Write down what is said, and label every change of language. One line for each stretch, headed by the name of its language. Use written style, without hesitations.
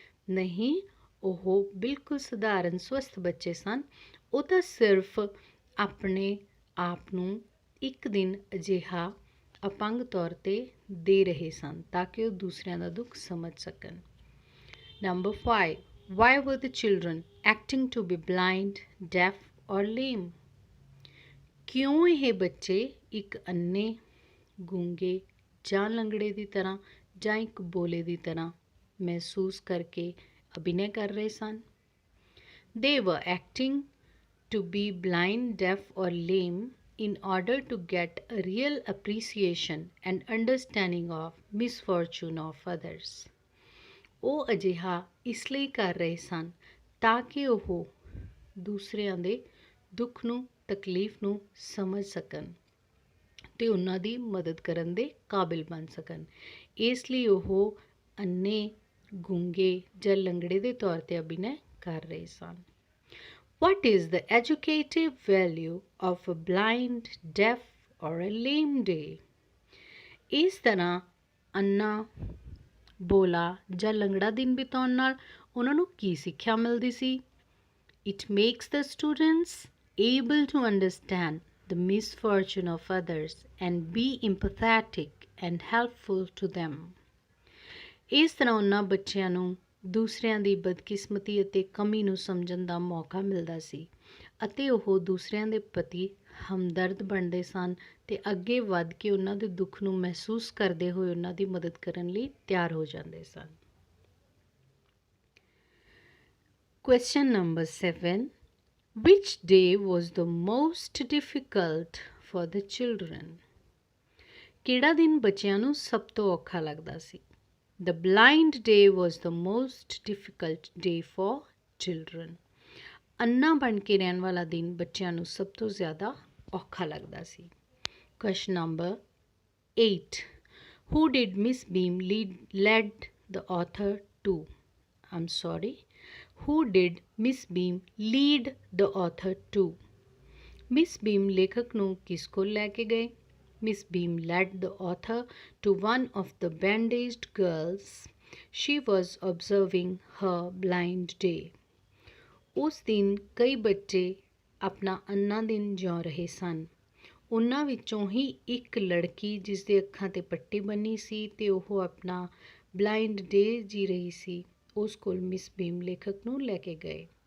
Punjabi: ਨਹੀਂ, ਉਹ ਬਿਲਕੁਲ ਸਧਾਰਨ ਸਵਸਥ ਬੱਚੇ ਸਨ। ਉਹ ਤਾਂ ਸਿਰਫ ਆਪਣੇ ਆਪ ਨੂੰ ਇੱਕ ਦਿਨ ਅਜਿਹਾ ਅਪੰਗ ਤੌਰ 'ਤੇ ਦੇ ਰਹੇ ਸਨ ਤਾਂ ਕਿ ਉਹ ਦੂਸਰਿਆਂ ਦਾ ਦੁੱਖ ਸਮਝ ਸਕਣ।
English: Number 5. Why were the children acting to be blind, deaf or lame?
Punjabi: ਕਿਉਂ ਇਹ ਬੱਚੇ ਇੱਕ ਅੰਨੇ, ਗੂੰਗੇ ਜਾਂ ਲੰਗੜੇ ਦੀ ਤਰ੍ਹਾਂ ਜਾਂ ਇੱਕ ਬੋਲੇ ਦੀ ਤਰ੍ਹਾਂ ਮਹਿਸੂਸ ਕਰਕੇ ਅਭਿਨੈ ਕਰ ਰਹੇ ਸਨ?
English: They were acting to be blind, deaf or lame in order to get a real appreciation and understanding of misfortune of others.
Punjabi: ਉਹ ਅਜਿਹਾ ਇਸ ਲਈ ਕਰ ਰਹੇ ਸਨ ਤਾਂ ਕਿ ਉਹ ਦੂਸਰਿਆਂ ਦੇ ਦੁੱਖ ਨੂੰ, ਤਕਲੀਫ ਨੂੰ ਸਮਝ ਸਕਣ ਅਤੇ ਉਹਨਾਂ ਦੀ ਮਦਦ ਕਰਨ ਦੇ ਕਾਬਿਲ ਬਣ ਸਕਣ। ਇਸ ਲਈ ਉਹ ਅੰਨੇ, ਗੂੰਗੇ ਜਾਂ ਲੰਗੜੇ ਦੇ ਤੌਰ 'ਤੇ ਅਭਿਨੈ ਕਰ ਰਹੇ ਸਨ।
English: What is the educative value of a blind, deaf or a lame day?
Punjabi: ਇਸ ਤਰ੍ਹਾਂ ਅੰਨਾ, ਬੋਲਾ ਜਾਂ ਲੰਗੜਾ ਦਿਨ ਬਿਤਾਉਣ ਨਾਲ ਉਹਨਾਂ ਨੂੰ ਕੀ ਸਿੱਖਿਆ ਮਿਲਦੀ ਸੀ?
English: It makes the students able to understand the misfortune of others and be empathetic and helpful to them.
Punjabi: ਇਸ ਤਰ੍ਹਾਂ ਉਹਨਾਂ ਬੱਚਿਆਂ ਨੂੰ ਦੂਸਰਿਆਂ ਦੀ ਬਦਕਿਸਮਤੀ ਅਤੇ ਕਮੀ ਨੂੰ ਸਮਝਣ ਦਾ ਮੌਕਾ ਮਿਲਦਾ ਸੀ ਅਤੇ ਉਹ ਦੂਸਰਿਆਂ ਦੇ ਪ੍ਰਤੀ ਹਮਦਰਦ ਬਣਦੇ ਸਨ ਅਤੇ ਅੱਗੇ ਵੱਧ ਕੇ ਉਹਨਾਂ ਦੇ ਦੁੱਖ ਨੂੰ ਮਹਿਸੂਸ ਕਰਦੇ ਹੋਏ ਉਹਨਾਂ ਦੀ ਮਦਦ ਕਰਨ ਲਈ ਤਿਆਰ ਹੋ ਜਾਂਦੇ ਸਨ।
English: Question number 7. Which day was the most difficult for the children?
Punjabi: ਕਿਹੜਾ ਦਿਨ ਬੱਚਿਆਂ ਨੂੰ ਸਭ ਤੋਂ ਔਖਾ ਲੱਗਦਾ ਸੀ?
English: The blind day was the most difficult day for children.
Punjabi: ਅੰਨਾ ਬਣ ਕੇ ਰਹਿਣ ਵਾਲਾ ਦਿਨ ਬੱਚਿਆਂ ਨੂੰ ਸਭ ਤੋਂ ਜ਼ਿਆਦਾ ਔਖਾ ਲੱਗਦਾ ਸੀ।
English: Question number 8. Who did Miss Beam led the author to? I'm sorry. Who did Miss Beam lead the author to?
Punjabi: Miss Beam लेखक ਨੂੰ किस कोल लेके गए?
English: Miss Beam led the author to one of the bandaged girls. She was observing her blind day.
Punjabi: ਉਸ ਦਿਨ ਕਈ ਬੱਚੇ ਆਪਣਾ ਅੰਨਾ ਦਿਨ ਜਿਉ ਰਹੇ ਸਨ। ਉਹਨਾਂ ਵਿੱਚੋਂ ਹੀ ਇੱਕ ਲੜਕੀ ਜਿਸ ਦੇ ਅੱਖਾਂ 'ਤੇ ਪੱਟੀ ਬੰਨੀ ਸੀ ਅਤੇ ਉਹ ਆਪਣਾ ਬਲਾਈਂਡ ਡੇ ਜੀ ਰਹੀ ਸੀ, ਉਸ ਕੋਲ ਮਿਸ ਬੀਮ ਲੇਖਕ ਨੂੰ ਲੈ ਕੇ ਗਏ।